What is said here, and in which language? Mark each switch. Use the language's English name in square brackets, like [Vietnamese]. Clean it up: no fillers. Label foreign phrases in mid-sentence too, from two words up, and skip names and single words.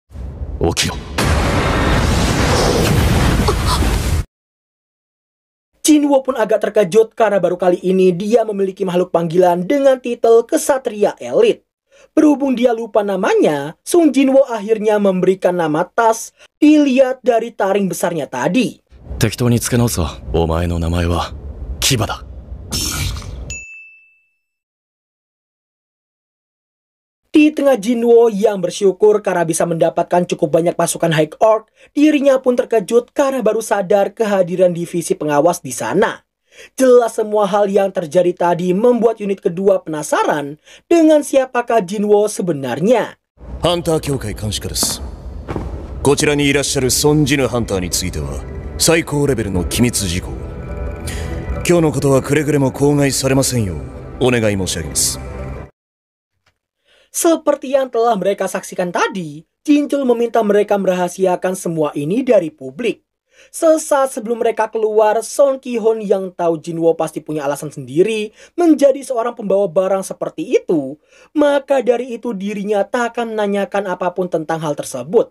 [Indonesian] Jinwo pun agak terkejut karena baru kali ini dia memiliki makhluk panggilan dengan titel Kesatria Elit. Berhubung dia lupa namanya, Sung Jinwo akhirnya memberikan nama tas dilihat dari taring besarnya tadi. [Japanese] 適当に付け直すわ。お前の名前はキバだ。 [Indonesian] Di tengah Jinwo yang bersyukur karena bisa mendapatkan cukup banyak pasukan High Orc, dirinya pun terkejut karena baru sadar kehadiran divisi pengawas di sana. Jelas semua hal yang terjadi tadi membuat unit kedua penasaran dengan siapakah Jinwo sebenarnya. [Japanese] ハンター協会監視課です。こちらにいらっしゃるソンジヌハンターについては最高レベルの機密事項。今日のことはくれぐれも口外されませんようお願い申し上げます。 [Indonesian] Seperti yang telah mereka saksikan tadi, Jinchul meminta mereka merahasiakan semua ini dari publik. Sesaat sebelum mereka keluar, Son Ki-hon yang tahu Jinwo pasti punya alasan sendiri menjadi seorang pembawa barang seperti itu, maka dari itu dirinya tak akan menanyakan apapun tentang hal tersebut.